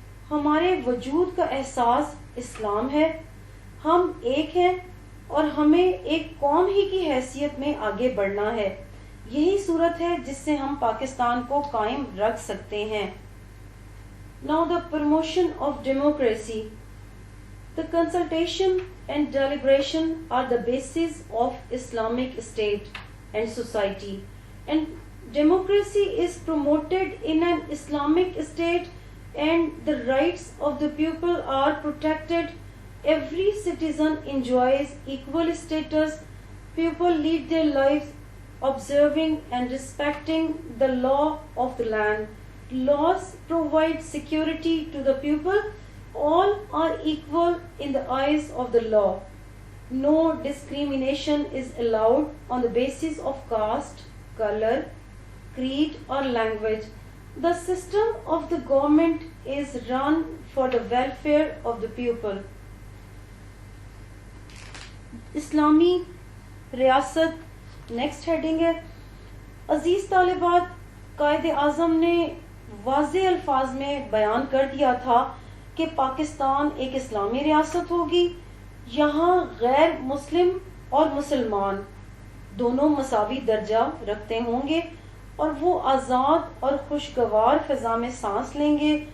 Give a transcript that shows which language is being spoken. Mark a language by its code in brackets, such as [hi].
[ur] ہمارے وجود کا احساس اسلام ہے، ہم ایک ہیں اور ہمیں ایک قوم ہی کی حیثیت میں آگے بڑھنا ہے۔ یہی صورت ہے جس سے ہم پاکستان کو قائم رکھ سکتے ہیں۔ [en] Now the promotion of democracy. The consultation and deliberation are the basis of Islamic state and society, and Democracy is promoted in an Islamic state and the rights of the people are protected. Every citizen enjoys equal status. People lead their lives observing and respecting the law of the land. Laws provide security to the people. All are equal in the eyes of the law. No discrimination is allowed on the basis of caste, color, creed or language. The system of the government is run for the welfare of the people. [ur] اسلامی ریاست next heading ہے. عزیز طالبات، قائد اعظم نے واضح الفاظ میں بیان کر دیا تھا کہ پاکستان ایک اسلامی ریاست ہوگی. یہاں غیر مسلم اور مسلمان دونوں مساوی درجہ رکھتے ہوں گے اور وہ آزاد اور خوشگوار فضا میں سانس لیں گے.